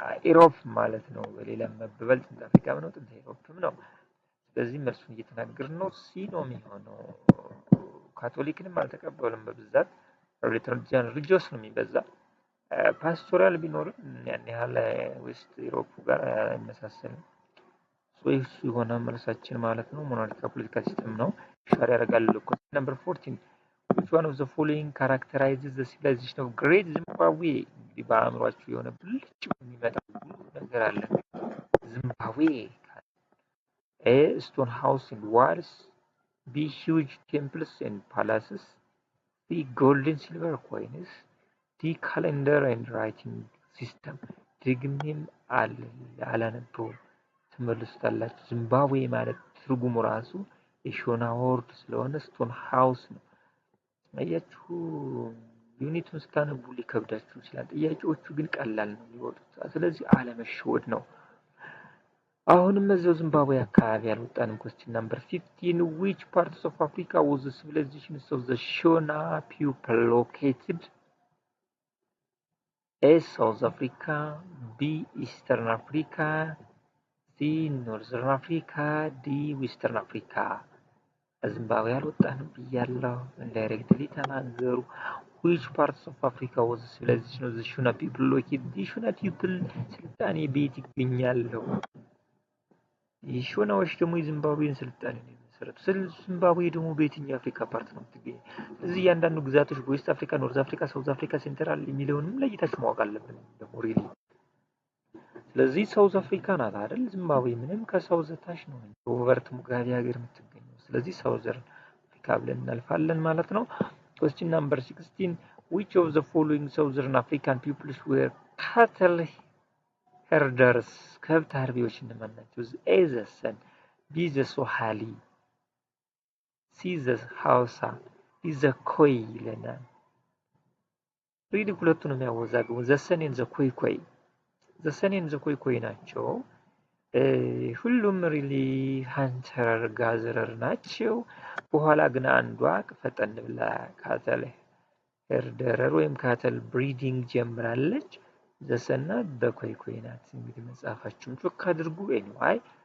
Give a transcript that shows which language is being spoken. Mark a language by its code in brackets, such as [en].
[am] ኢሮፕ ማለት ነው። በሌላ መበበል ጥንት አፍሪካም ነው፣ ጥንት ኢሮፕም ነው። ስለዚህ መልሱን እየተናገርን ነው። ሲ ነው የሚሆነው። ካቶሊክንም አልተቀበሉም በብዛት ሪሊጂየስ ነው የሚበዛ። ፓስቶራል ቢኖርም ያን ያህል ዌስት ኢሮፕ ጋር አይመሳሰልም። ሶይስ የሆነ መልሳችን ማለት ነው ሞናርኪያል ፖለቲካል ሲስተም ነው ሻር ያደርጋል። [en] question number 14 which one of the following characterizes the civilization of Great Zimbabwe? [am] እንግዲህ በአእምሯችሁ የሆነ ብልጭ የሚመጣ ነገር አለ። [en] ዚምባብዌ A stone house and walls, B huge temples and palaces, C gold and silver coins, D calendar and writing system. [am] ደግሜም አላነበውም ትመልሱታላችሁ። ዚምባብዌ ማለት ትርጉሙ ራሱ የሾና ወርድ ስለሆነ ስቶን ሃውስ ነው። አያችሁ ዩኒቱን ስታነቡ ሊከብዳችሁ ይችላል። ጥያቄዎቹ ግን ቀላል ነው የሚወጡት። ስለዚህ አለመሸወድ ነው። አሁንም እዛው ዚምባብዌ አካባቢ ያልወጣንም [en] question number 15 which parts of Africa was the civilizations of the Shona people located? A South Africa, B Eastern Africa, C Northern Africa, D Western Africa. [am] ዚምባብዌ ያልወጣንም ብያለሁ። ኢንዳይሬክትሊ ተናገሩ። [en] which parts of Africa was the civilization of the Shona people located? the Shona people [am] ስልጣኔ ቤት ይገኛሉ። የሾናዎች ደግሞ የዚምባብዌን ስልጣኔ ነው የመሰረቱት። ዚምባብዌ ደግሞ በየትኛው አፍሪካ ፓርት ነው የምትገኘው? ስለዚህ እያንዳንዱ ግዛቶች በዌስት አፍሪካ፣ ኖርዝ አፍሪካ፣ ሳውዝ አፍሪካ፣ ሴንትራል የሚለውንም ለይታችሁ ማወቅ አለብን ደግሞ ሪሊ። ስለዚህ ሳውዝ አፍሪካ ናት አይደል? ዚምባብዌ ምንም ከሳውዝ ታች ነው ሮበርት ሙጋቤ ሀገር የምትገኘው። ስለዚህ ሳውዘርን አፍሪካ ብለን እናልፋለን ማለት ነው። [en] question number 16 which of the following southern African peoples were cattle herders? [am] ከብት አርቢዎች እነማን ናቸው? [en] A the San, B the Swahili, C the Hausa, D the Khoi [am] ይለናል። ሪሊ ሁለቱንም ያወዛግቡ። [en] the San and the Khoi the San and the Khoi [am] ናቸው። ሁሉም ሪሊ ሃንተር ጋዘረር ናቸው። በኋላ ግን አንዷ ፈጠን ብላ ካተል ሄርደረር ወይም ካተል ብሪዲንግ ጀምራለች። ዘሰና በኮይኮይ ናት። እንግዲህ መጽሐፋችሁን ጮክ አድርጉ። ኤኒዋይ